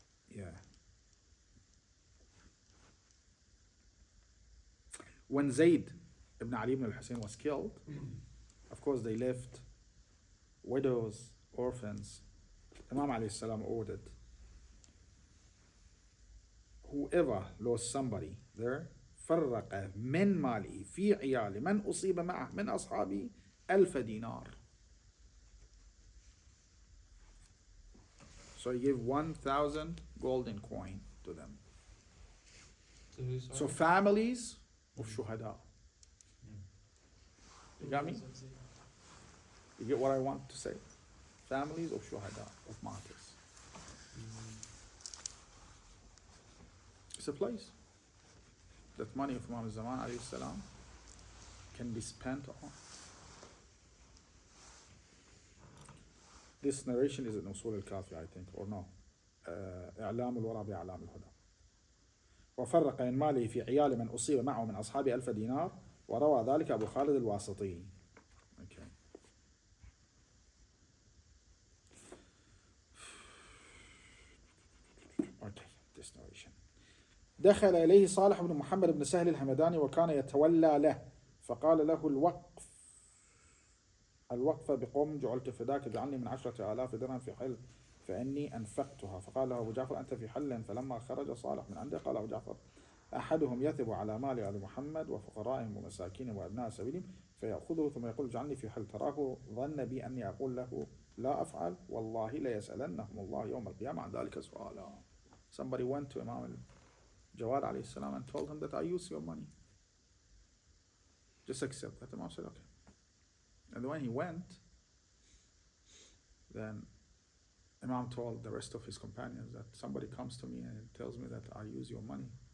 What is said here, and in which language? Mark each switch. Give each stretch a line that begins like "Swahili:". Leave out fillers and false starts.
English: Yeah. When Zayd ibn Ali ibn al-Hussein was killed, of course they left widows, orphans. Imam alayhi salam ordered whoever lost somebody there,
Arabic: فرق من مالي في عيال من أصيب معه من أصحابي 1000 dinar.
English: So he gave 1,000 golden coin to them. So families of shuhada. You got me? You get what I want to say? Families of shuhada, of martyrs. It's a place that money of Imam Zaman alayhi salam can be spent on. This narration is in Usul al-Kafi, I think, or no?
Arabic: إعلام الورى بإعلام الهدى. وفرق من ماله في عيال من أصيب معه من أصحاب 1000 دينار وروى ذلك أبو خالد الواسطي.
English: Okay. Okay, this narration.
Arabic: دخل إليه صالح بن محمد بن سهل الهمداني وكان يتولى له فقال له الوقف بقوم جعلت فداك اجعلني من 10,000 درهم في حل فإني أنفقتها. فقال له أبو جعفر أنت في حل. فلما خرج صالح من عنده قال أبو جعفر أحدهم يثب على مال آل محمد وفقرائهم ومساكينهم وأبناء سبيلهم فيأخذه ثم يقول اجعلني في حل. تراه ظن بي أني أقول له لا أفعل والله ليسألنهم الله يوم القيامة عن ذلك سؤالا.
English: Somebody went to Imam Jawad alayhi salam and told him that I use your money. Just accept that. Imam said, okay. And when he went, then Imam told the rest of his companions that somebody comes to me and tells me that I use your money.